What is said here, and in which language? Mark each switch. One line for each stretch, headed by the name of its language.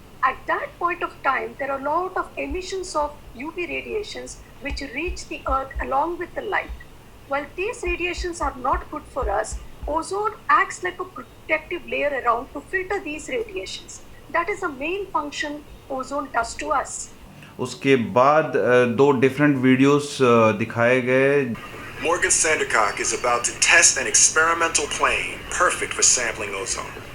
English: At that point of time, there are a lot of emissions of UV radiations which reach the earth along with the light. While these radiations are not good for us, ozone acts like a protective layer around to filter these radiations. That is the main function ozone does to us.
Hindi: उसके बाद 2 different videos दिखाए गए।
English: Morgan Sandercock is about to test an experimental plane perfect for sampling ozone.